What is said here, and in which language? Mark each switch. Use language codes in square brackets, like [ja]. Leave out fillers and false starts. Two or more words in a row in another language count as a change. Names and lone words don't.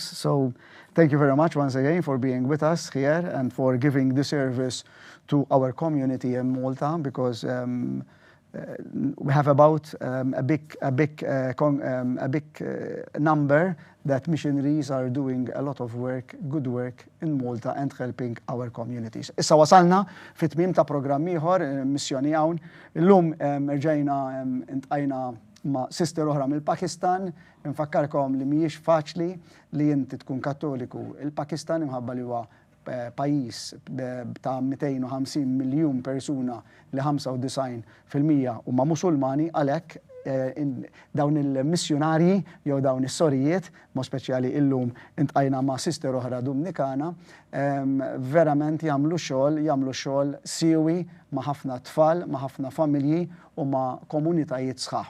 [en] So thank you very much once again for being with us here and for giving the service to our community in Malta, because we have about a big number that missionaries are doing a lot of work, good work in Malta and helping our communities. [mt] Issa wasalna fit-tmiem ta' programm ieħor Missjoni Hawn. Illum rġajna intqajna ma' sister oħra mill-Pakistan. Infakkarkom li mhijiex faċli li inti tkun Kattoliku. Il-Pakistan imħabba li huwa pajjiż ta' 250 miljun persuna li 95% huma Musulmani, għalhekk dawn il-missjonarji jew dawn is-sorijiet, mo speċjali illum intqajna ma' sister oħra Dominikana, verament jagħmlu xogħol siewi ma' ħafna tfal, ma' ħafna familji u ma' komunitajiet sħaħ.